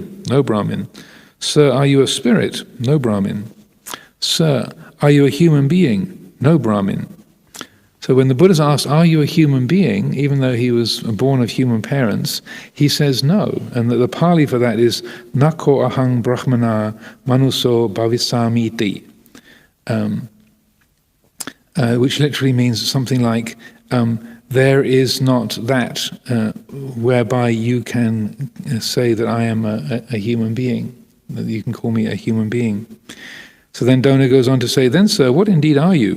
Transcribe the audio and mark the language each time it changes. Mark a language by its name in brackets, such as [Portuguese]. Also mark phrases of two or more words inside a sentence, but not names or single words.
[English] "No, Brahmin." "Sir, are you a spirit?" "No, Brahmin." "Sir, are you a human being?" "No, Brahmin." So when the Buddha asked, "Are you a human being?" even though he was born of human parents, he says no. And the Pali for that is [Pali] Nako ahang brahmana manuso bhavisamiti, [English] which literally means something like, there is not that whereby you can say that I am a human being. You can call me a human being. So then Dona goes on to say, then sir, what indeed are you?